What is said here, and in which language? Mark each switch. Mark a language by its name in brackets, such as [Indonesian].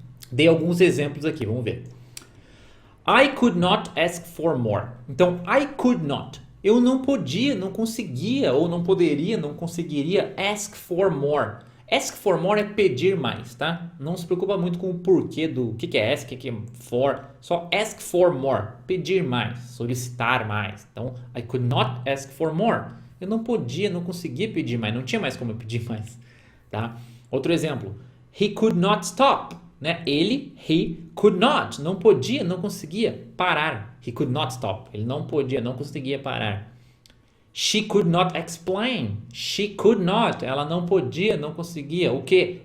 [Portuguese] Dei alguns exemplos aqui, vamos ver. [English] I could not ask for more. [Portuguese] Então, [English] I could not. [Portuguese] Eu não podia, não conseguia, ou não poderia, não conseguiria [English] ask for more. Ask for more [Portuguese] é pedir mais, tá? Não se preocupa muito com o porquê do que é ask, o que é for. Só [English] ask for more, [Portuguese] pedir mais, solicitar mais. [English] Então, I could not ask for more. [Portuguese] Eu não podia, não conseguia pedir mais, não tinha mais como eu pedir mais, tá? Outro exemplo. [English] He could not stop. [Portuguese] Né? [English] He could not, [Portuguese] não podia, não conseguia parar. He could not stop. Ele não podia, não conseguia parar. [English] She could not explain. She could not. [Portuguese] Ela não podia, não conseguia. O que?